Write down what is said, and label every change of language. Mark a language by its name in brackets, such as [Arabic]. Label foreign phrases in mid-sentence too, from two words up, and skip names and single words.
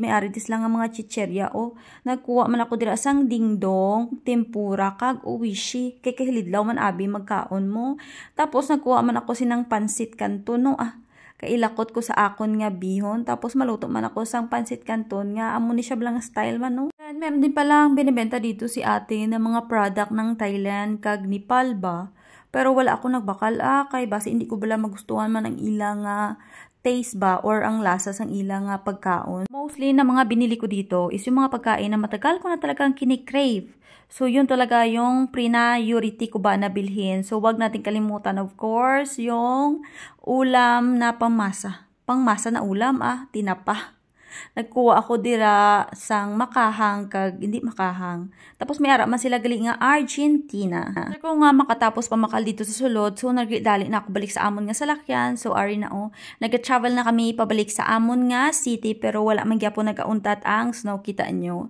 [Hiligaynon] May aritis lang ang mga chicherya Nagkuha man ako diri sang dingdong, tempura, kag uwishi. Kay kahilidlaw man abi magkaon mo. Tapos, nagkuha man ako sinang pansit canton Kailakot ko sa akon nga bihon. Tapos, maluto man ako sang pansit canton nga. Amo ni siya blang style man [Filipino] And meron din palang binibenta dito si ate ng mga product ng Thailand kag Nepal ba. [Hiligaynon] Pero wala ako nagbakal kay base hindi ko bala magustuhan man ang ilang taste ba or ang lasa sang ilang pagkaon. [Filipino] Mostly na mga binili ko dito is yung mga pagkain na matagal ko na talagang kinikrave. So yun talaga yung priority ko ba na bilhin. So wag natin kalimutan [English] of course [Filipino] yung ulam na pangmasa. Pangmasa na ulam tinapa. [Hiligaynon] Nagkuha ako dira sang makahang kag hindi makahang. Tapos may ara man sila gali nga Argentina. So nga makatapos pamakal dito sa sulod, so nagdali na ako balik sa amon nga salakyan. So ari na nag-travel na kami pabalik sa amon nga city pero wala man gyapon nagauntat ang snow kita nyo.